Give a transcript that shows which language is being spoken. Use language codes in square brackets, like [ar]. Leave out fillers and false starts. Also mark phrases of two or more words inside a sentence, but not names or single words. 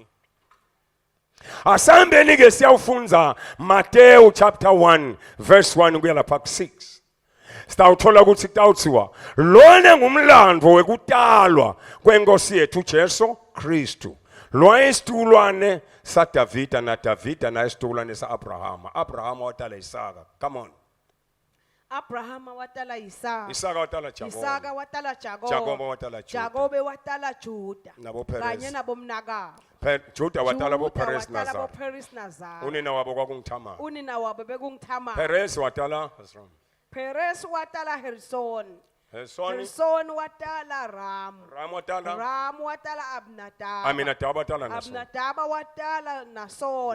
[ss] Asambeni ke siyawufunza Matthew [en] chapter 1 verse 1 [ss] kuya lapha ku 6. Sitawuthola ukuthi kutawuthiwa lona ngumlandvo wekutalwa kwenkosi yethu Jesu Kristu. Lo isitulwane sa Davida na Davida na isitulwane sa Abrahama. Abrahama watala Isaka. [en] Come on. [ss] Abrahama watala Isaka. Isaka watala Jacob. Isaka watala Jacob. Jacob watala Juda. Jacob watala Juda. Nabo Perez. Kanye nabomnakabo. Juda watala bo Juda Perez watala Nazar. boPeres Nazar. Unina wabo kwakungithama. Unina wabo bekungithama. Perez watala Hezron. Perez watala Hezron. Hezron. Hezron watala Ram. Ram watala. Ram watala Abnadab. Aminadab watala Nason. Abnadab watala Nason.